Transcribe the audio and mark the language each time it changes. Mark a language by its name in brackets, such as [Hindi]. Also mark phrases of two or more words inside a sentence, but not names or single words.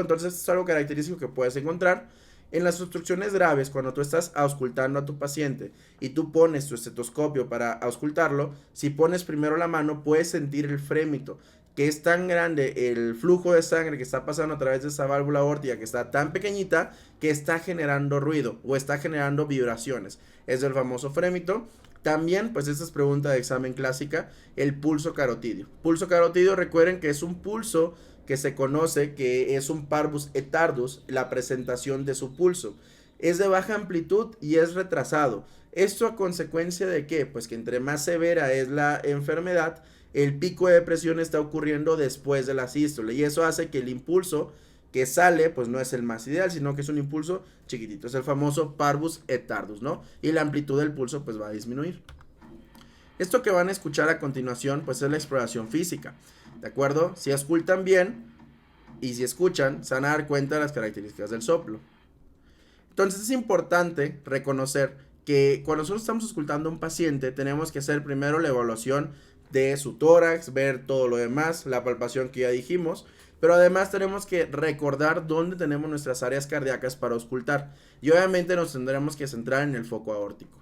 [Spanish] Entonces es algo característico que puedes encontrar. En las obstrucciones graves, cuando tú estás auscultando a tu paciente y tú pones tu estetoscopio para auscultarlo, si pones primero la mano puedes sentir el frémito, que es tan grande el flujo de sangre que está pasando a través de esa válvula aórtica, que está tan pequeñita que está generando ruido o está generando vibraciones. Es el famoso frémito. También, pues esta es pregunta de examen clásica, el pulso carotidio. Pulso carotidio, recuerden que es un pulso que se conoce que es un [Latin] parvus et tardus, [Spanish] la presentación de su pulso. Es de baja amplitud y es retrasado. ¿Esto a consecuencia de qué? Pues que entre más severa es la enfermedad, el pico de presión está ocurriendo después de la sístole, y eso hace que el impulso que sale pues no es el más ideal, sino que es un impulso chiquitito, es el famoso [Latin] parvus et tardus, [Spanish] ¿no? Y la amplitud del pulso pues va a disminuir. Esto que van a escuchar a continuación pues es la exploración física, ¿de acuerdo? Si auscultan bien y si escuchan, se van a dar cuenta de las características del soplo. Entonces es importante reconocer que cuando nosotros estamos auscultando a un paciente, tenemos que hacer primero la evaluación de su tórax, ver todo lo demás, la palpación que ya dijimos, pero además tenemos que recordar dónde tenemos nuestras áreas cardíacas para auscultar, y obviamente nos tendremos que centrar en el foco aórtico.